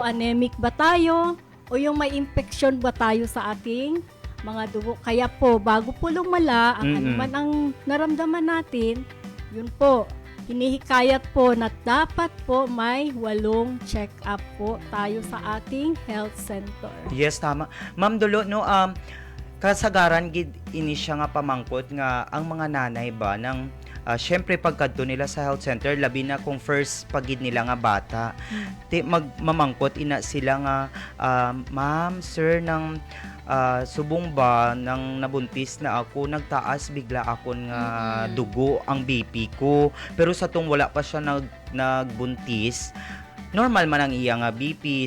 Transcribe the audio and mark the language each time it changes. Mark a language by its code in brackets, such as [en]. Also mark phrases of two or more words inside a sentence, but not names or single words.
[tl] o anemic ba tayo, o yung may infection ba tayo sa ating mga dugo. Kaya po, bago po lumala, ang anuman ang naramdaman natin, yun po, hinihikayat po na dapat po may 8 check-up po tayo sa ating [en] health center. [tl] Yes, tama. Ma'am Dulo, no, [hil] kasagaran gid ini siya nga pamangkot nga ang mga nanay ba ng syempre pagkadto nila sa [en] health center, [hil] labi na kung first pagid nila nga bata, magmamangkot ina sila nga ma'am, sir, ng subong ba nang nabuntis na ako, nagtaas bigla akon nga dugo ang BP ko, pero sa tong wala pa siya nagbuntis, normal man ang iya nga BP.